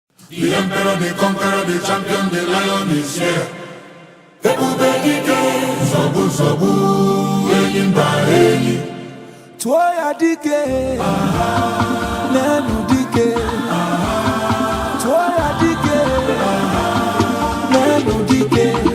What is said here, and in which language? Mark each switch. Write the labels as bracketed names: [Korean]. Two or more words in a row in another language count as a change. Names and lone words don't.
[English] The emperor, the conqueror, the champion, the lion is here. [Igbo] Ebube dike, nsogbu, nsogbu, enyi mba enyi. Tụọ ya dike. N'elu dike. Tụọ ya dike. N'elu dike.